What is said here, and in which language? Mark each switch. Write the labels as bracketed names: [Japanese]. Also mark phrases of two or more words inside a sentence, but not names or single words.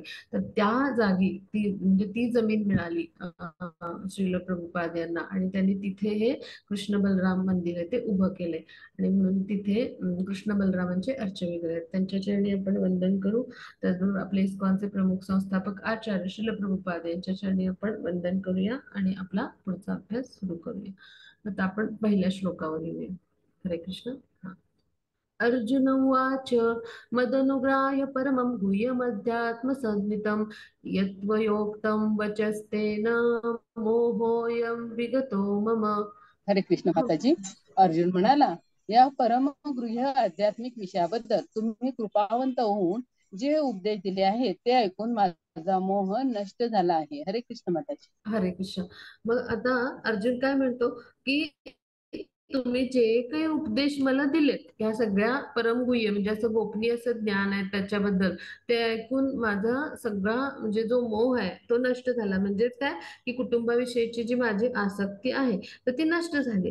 [Marathi] तर त्या जागी म्हणजे ती जमीन मिळाली श्रील प्रभुपाद यांना आणि त्यांनी तिथे हे कृष्ण बलराम मंदिर आहे ते उभं केलंय आणि म्हणून तिथे कृष्ण बलरामांचे अर्चविग्रह आहेत. त्यांच्या चरणी आपण वंदन करू. तर आपले इस्कॉनचे प्रमुख संस्थापक आचार्य श्रील प्रभुपाद यांच्या चरणी आपण वंदन करूया आणि आपला पुढचा अभ्यास सुरू करूया. आता आपण पहिल्या श्लोकावर येऊया. हरे कृष्ण. हा. [Sanskrit] अर्जुन उवाच मदनुग्राह्य परमं गुह्यमध्यात्मसंज्ञितं यत्त्वयोक्तं वचस्तेन मोहोऽयं विगतो मम. [Marathi] हरे कृष्ण हा. माताजी. अर्जुन म्हणाला, या परमगृह्य आध्यात्मिक विषयाबद्दल तुम्ही कृपावंत होऊन जे उपदेश दिले आहेत ते ऐकून माझा मोह नष्ट झाला आहे. हरे कृष्ण माताजी. हरे कृष्ण. मग आता अर्जुन काय म्हणतो की तुम्ही जे काही उपदेश मला दिलेत, ह्या सगळ्या परमगुह्य म्हणजे असं गोपनीय असं ज्ञान आहे त्याच्याबद्दल, ते ऐकून माझा सगळा म्हणजे जो मोह आहे तो नष्ट झाला. म्हणजेच काय की कुटुंबाविषयीची जी माझी आसक्ती आहे तर ती नष्ट झाली.